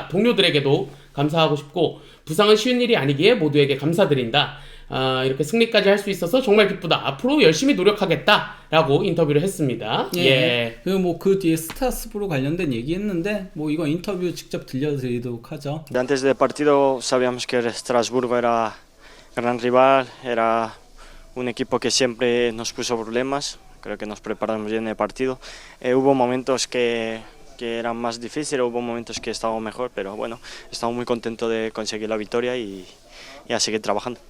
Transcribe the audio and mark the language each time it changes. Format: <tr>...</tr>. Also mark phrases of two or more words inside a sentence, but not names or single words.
<ko>동료들에게도 감사하고 싶고, 부상은 쉬운 일이 아니기에 모두에게 감사드린다. 이렇게 승리까지 할 수 있어서 정말 기쁘다. 앞으로 열심히 노력하겠다. 라고 인터뷰를 했습니다. 그리고 뭐 그 뒤에 스트라스부르 관련된 얘기했는데, 뭐 이거 인터뷰 직접 들려드리도록 하죠.</ko> <es>Antes del partido sabíamos que Estrasburgo era gran rival, era un equipo que siempre nos puso problemas. Creo que nos preparamos bien el partido. Hubo momentos que eran más difíciles, hubo momentos que estábamos mejor, pero bueno, estamos muy contentos de conseguir la victoria y a seguir trabajando.</es>